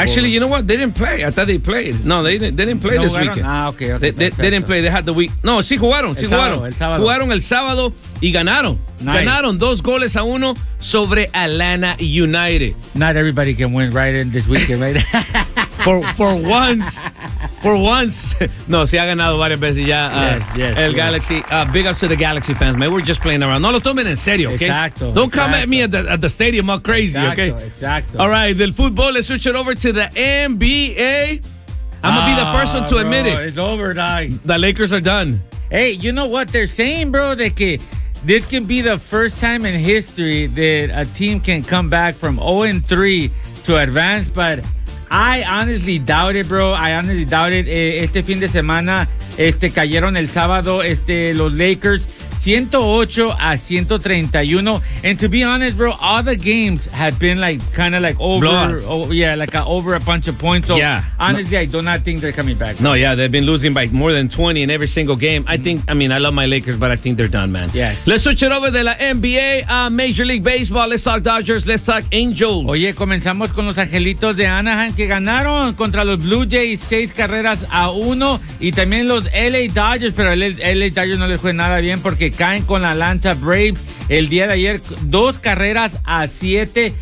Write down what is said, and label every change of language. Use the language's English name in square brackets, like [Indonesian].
[English] Actually, you know what? They didn't play. I thought they played. No, they didn't play this weekend. Ah, okay. They didn't play. They had the week. [Spanish] No, sí jugaron, sí jugaron. Jugaron el sábado y ganaron. Nice. Ganaron 2-1 sobre Atlanta United. [English] Not everybody can win right in this weekend, right? For once. [Spanish] No, se ha ganado varias veces ya Galaxy. [English] Big ups to the Galaxy fans, man. We're just playing around. [Spanish] No lo tomen en serio, okay? Exacto. [English] Don't come at me at the stadium all crazy, [Spanish] exacto, [English] okay? [Spanish] Exacto. [English] All right, [Spanish] del fútbol, [English] let's switch it over to the NBA. I'm going to be the first one to admit it. It's over, dog. The Lakers are done. Hey, you know what they're saying, bro? [Spanish] De que [English] this can be the first time in history that a team can come back from 0-3 to advance, but I honestly doubt it, bro. I honestly doubt it. [Spanish] Este fin de semana, cayeron el sábado, los Lakers, 108-131. [English] And to be honest, bro, all the games have been like kind of like over. Blowouts. Over a bunch of points. So yeah. Honestly, no. I do not think they're coming back. Bro. No, yeah, they've been losing by more than 20 in every single game. I love my Lakers, but I think they're done, man. Yes. Let's switch it over to the NBA, Major League Baseball. Let's talk Dodgers. Let's talk Angels. [Spanish] Oye, comenzamos con los Angelitos de Anaheim que ganaron contra los Blue Jays 6-1. Y también los LA Dodgers, pero LA Dodgers no les fue nada bien porque caen con la Atlanta Braves el día de ayer 2-7.